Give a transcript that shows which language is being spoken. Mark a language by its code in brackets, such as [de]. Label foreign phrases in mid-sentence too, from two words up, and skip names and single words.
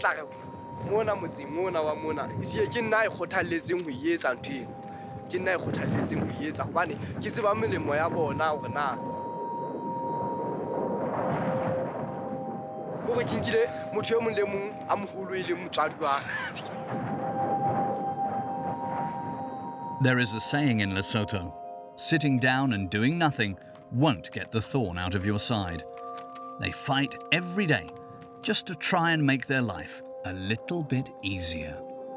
[st] tla re mona motseng mona wa mona ke nna e kgothalletseng ho etsa ntho eno ke nna e kgothalletseng ho etsa hobane ke tseba melemo ya bona hore na hore ke nkile motho e mong le mong a moholo e leng motswadi wa. [en] There is a saying in Lesotho, sitting down and doing nothing won't get the thorn out of your side. They fight every day just to try and make their life a little bit easier.